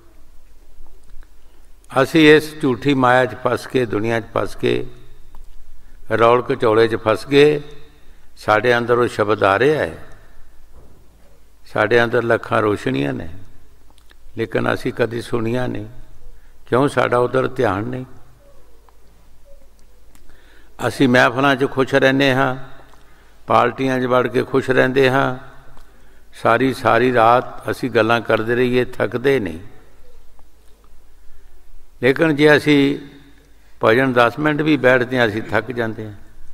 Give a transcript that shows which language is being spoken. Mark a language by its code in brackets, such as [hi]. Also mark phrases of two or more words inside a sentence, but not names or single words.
[pa] ਅਸੀ ਇਸ ਝੂਠੀ ਮਾਇਆ 'ਚ ਫਸ ਕੇ, ਦੁਨੀਆ 'ਚ ਫਸ ਕੇ, ਰੌਲ ਕਚੌਲੇ 'ਚ ਫਸ ਗਏ। ਸਾਡੇ ਅੰਦਰ ਉਹ ਸ਼ਬਦ ਆ ਰਿਹਾ ਹੈ, ਸਾਡੇ ਅੰਦਰ ਲੱਖਾਂ ਰੋਸ਼ਨੀਆਂ ਨੇ, ਲੇਕਿਨ ਅਸੀ ਕਦੀ ਸੁਣਿਆ ਨਹੀਂ। ਕਿਉਂ? ਸਾਡਾ ਉਧਰ ਧਿਆਨ ਨਹੀਂ। ਅਸੀਂ ਮਹਿਫਲਾਂ 'ਚ ਖੁਸ਼ ਰਹਿੰਦੇ ਹਾਂ, ਪਾਰਟੀਆਂ 'ਚ ਵੜ ਕੇ ਖੁਸ਼ ਰਹਿੰਦੇ ਹਾਂ, ਸਾਰੀ ਰਾਤ ਅਸੀਂ ਗੱਲਾਂ ਕਰਦੇ ਰਹੀਏ, ਥੱਕਦੇ ਨਹੀਂ। ਲੇਕਿਨ ਜੇ ਅਸੀਂ ਭਜਨ 10 ਮਿੰਟ ਵੀ ਬੈਠਦੇ ਹਾਂ, ਅਸੀਂ ਥੱਕ ਜਾਂਦੇ ਹਾਂ।